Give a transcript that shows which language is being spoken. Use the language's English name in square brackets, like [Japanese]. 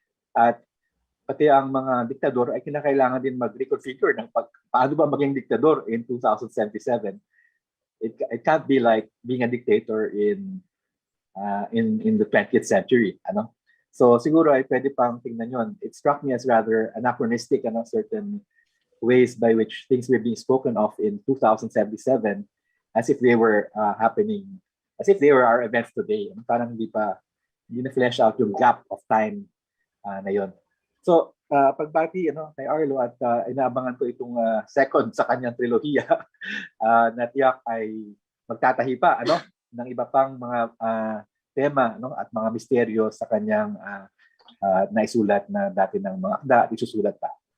[Filipino] At pati ang mga diktador ay kinakailangan din mag-reconfigure ng paano ba maging diktador in 2077. [English] It can't be like being a dictator in the 20th century, [Filipino] So siguro ay pwede pang tingnan yon. [English] It struck me as rather anachronistic, certain ways by which things were being spoken of in 2077 as if they were happening, as if they were our events today. [Filipino] Parang hindi na-flesh out yung gap of time na yun. So, pagbati kay Arlo at inaabangan ko itong second sa kanyang trilohiya na tiyak ay magtatahi pa ng iba pang mga tema at mga misteryo sa kanyang naisulat na dati ng mga akda at isusulat pa.